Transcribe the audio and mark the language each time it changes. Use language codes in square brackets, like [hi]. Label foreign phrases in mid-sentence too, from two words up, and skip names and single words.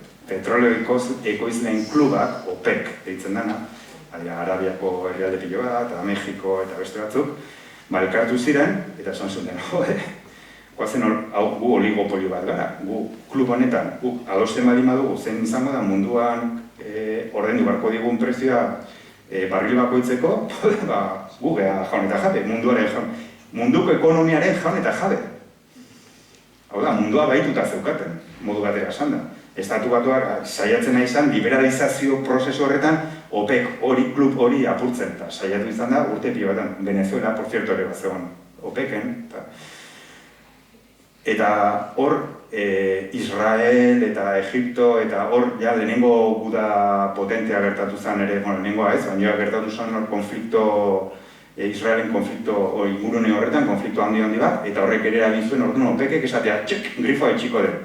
[eu] Petroleo ekoizleen klubak, OPEC deitzen dena, Arabiako herrialde pilo bat, eta Mexiko eta beste batzuk, elkartu ziren, eta esan zuten, guazen hau gu oligopolio bat gara, gu klub honetan, gu adosten baldin badugu zen izango da munduan ordaindu beharko digun prezioa barril bakoitzeko, gu geha jaun eta jabe, munduko ekonomiaren jaun eta jabe. Hau da, mundua baituta zeukaten, modu batera esan da. Estatu batuak saiatzen nahi izan, liberalizazio prozesu horretan, OPEC hori, klub hori apurtzen, eta saiatu izan da urte pilo batan. [es] Venezuela, por cierto, [eu] ere bat zegoen OPEC-en. Eta hor, Israel eta Egipto, eta hor, ja, lehenengo guda potentea gertatu zen ere, lehenengoa ez, baina gertatu zen hor konflikto, Israelen konflikto ingurune horretan, konflikto handi bat, eta horrek ere eragin zuen orduan OPEC-ek esatea, txek, grifoa itxiko den.